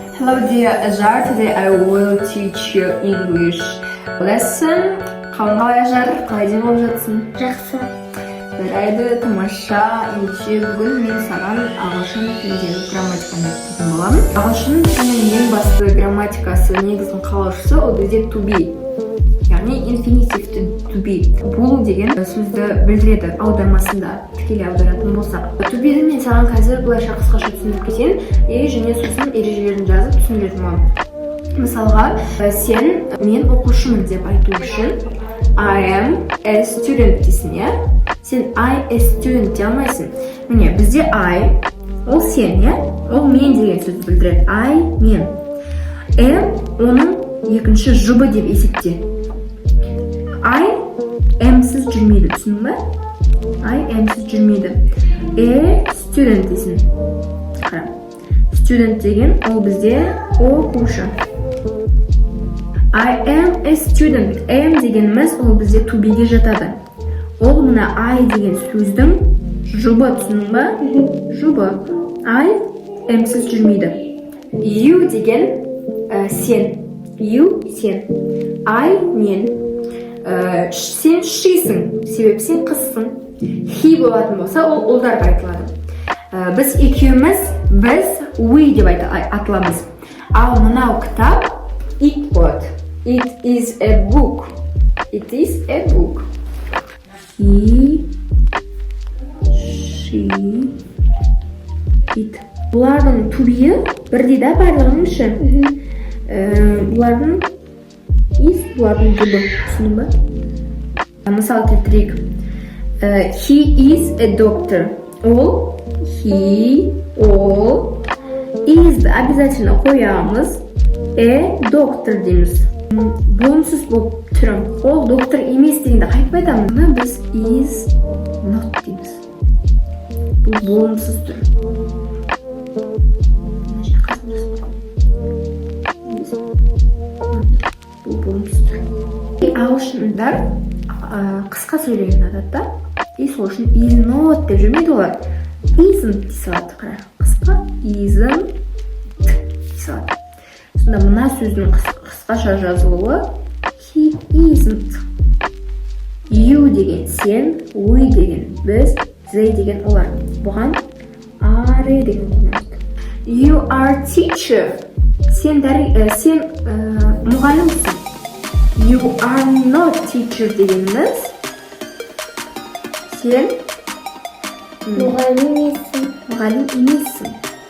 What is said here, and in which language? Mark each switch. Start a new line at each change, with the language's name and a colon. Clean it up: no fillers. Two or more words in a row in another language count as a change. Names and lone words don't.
English: Claudia Azar, today I will teach you English lesson.
Kazakh: Қалай Ажар, қалай деп болып жатсың? Жақсы. Жарайды, тамаша. Ендеше бүгін мен саған ағылшын тіліндегі грамматиканы айтатын боламын. Ағылшын тілінің ең басты грамматикасы, негіздің қалаушысы ол бізде
English: to be.
Kazakh: Яғни
English: infinitive to be.
Kazakh: Болу деген сөзді білдіреді аудармасында, тікелей аударатын болсақ.
English: To be-
Kazakh: ді мен саған қазір былайша қысқаша түсіндіріп кетейін, және сосын ережелерін жазып түсіндіретін боламын. Мысалға, мен оқушымын деп айту үшін
English: I am a student
Kazakh: дейсің, иә? Сен
English: I a student
Kazakh: дей алмайсың. Міне, бізде I, ол сен, иә? Ол мен деген сөзді білдіреді. I, мен. Am, оның екінші жұбы деп есепте.
English: I am-
Kazakh: сіз жүрмейді, түсінің бе?
English: I am-
Kazakh: сіз жүрмейді.
English: A student
Kazakh: дейсің. Қара. Student деген ол бізде оқушы.
English: I am a student.
Kazakh: Am дегеніміз ол бізде
English: to be-
Kazakh: ге жатады. Ол мына I деген сөздің жұбы, түсінің ба? Жұбы.
English: I am-
Kazakh: сіз жүрмейді. You деген сен. You сен. I мен. Сен she'сің, себебі сен қызсың. He болатын болса, ол ұлдарға айтылады. Біз екеуміз, we деп атыламыз. Ал мынау кітап it болады.
English: It is a book. It is a book. He, she, it.
Kazakh: Бұлардың
English: to be-
Kazakh: і бірдей да барлығының іші. Бұлардың is, бұлардың жұбы, түсінің ба? Мысал келтірейік.
English: He is a doctor.
Kazakh: Ол, he, ол, is-ді обязательно қоямыз. Доктор дейміз. Болымсыз болып түрім. Ол доктор емес дегенде қайтып айтамыз. Мұны біз
English: is not
Kazakh: дейміз. Бұл болымсыз түр. Бұл болымсыз түр. Ағылшындар қысқа сөйлеген адатта, сол үшін
English: is not
Kazakh: деп жүрмейді олар. Isn't дей салады. Қысқа isn't дей салады. Сонда мына сөздің қысқаша жазылуы
English: he isn't.
Kazakh: You деген сен, we деген біз, they деген олар. Бұған are деген қолданады.
English: You are teacher.
Kazakh: Сен мұғалімсің.
English: You are not teacher
Kazakh: дегеніміз сен Мұғалім емессің. Мұғалім емессің.